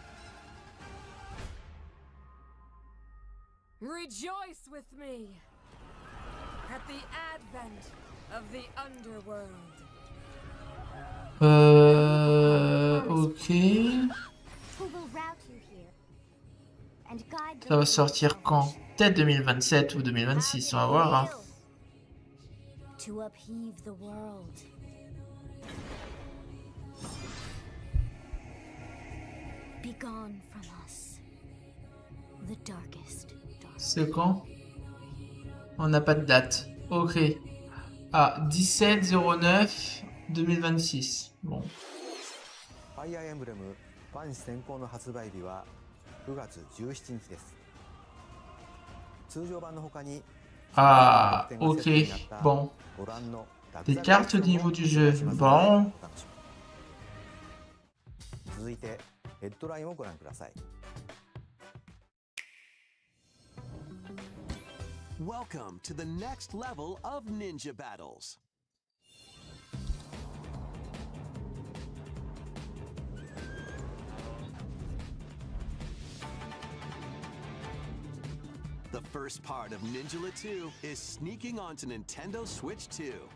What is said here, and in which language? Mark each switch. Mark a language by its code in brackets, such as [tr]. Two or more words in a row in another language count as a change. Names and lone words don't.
[en] Rejoice with me at the advent of the underworld. Ok. Who will route you here and guide the [fr] Ça va [en] way [fr] sortir quand? Peut-être 2027 ou 2026, on va voir. Hein. [en] to upheave the world. Begone from us, the darkest. [fr] C'est quand? On n'a pas de date. Ok. Ah, 17/09/2026. Bon. [ja] ファイアーエンブレムファン先行の発売日は9月17日です。通常版の他に [fr] Ah, ok. Bon. [ja] ご覧の [fr] Des cartes au niveau du jeu. Bon. [ja] 続いてヘッドラインをご覧ください。 [en] Welcome to the next level of ninja battles. The first part of Ninja 2 is sneaking onto Nintendo Switch 2.